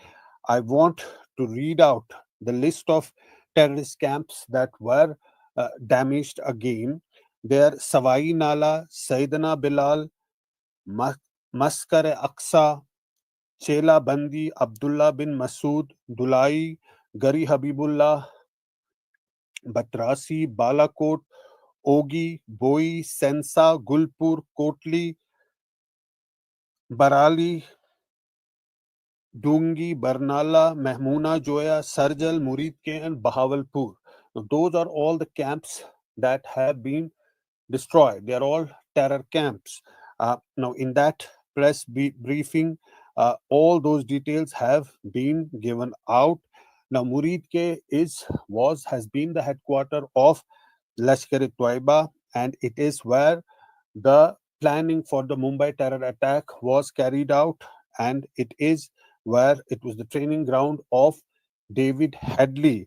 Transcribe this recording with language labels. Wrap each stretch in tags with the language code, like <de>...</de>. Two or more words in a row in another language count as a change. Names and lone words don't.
<en>I want to read out the list of terrorist camps that were damaged again. There, Savai Nala, Sayyidina Bilal, Maskar Aqsa, Chela Bandi, Abdullah bin Masood, Dulai, Gari Habibullah, Batrasi, Balakot, Ogi, Boi, Sensa, Gulpur, Kotli, Barali, Dungi, Barnala, Mahmuna, Joya, Sarjal, Muridke, and Bahawalpur. Now, those are all the camps that have been destroyed. They are all terror camps. Now, in that press briefing, all those details have been given out. Now, Muridke has been the headquarter of Lashkar-e-Toiba, and it is where the planning for the Mumbai terror attack was carried out, and it is where it was the training ground of David Headley.</en>